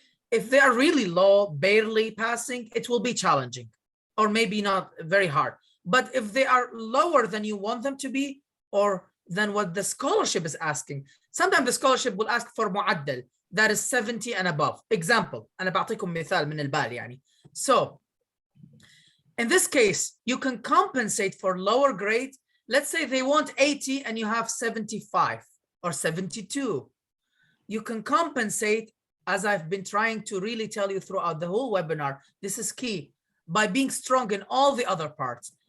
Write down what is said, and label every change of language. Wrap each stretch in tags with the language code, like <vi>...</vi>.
<en>If they are really low, barely passing, it will be challenging or maybe not very hard. But if they are lower than you want them to be, or than what the scholarship is asking, sometimes the scholarship will ask for معدل, that is 70 and above. Example,</en> <ar>أنا بعطيكم مثال من البال يعني.</ar> <en>So, in this case, you can compensate for lower grade. Let's say they want 80 and you have 75 or 72. You can compensate, as I've been trying to really tell you throughout the whole webinar, this is key, by being strong in all the other parts.</en>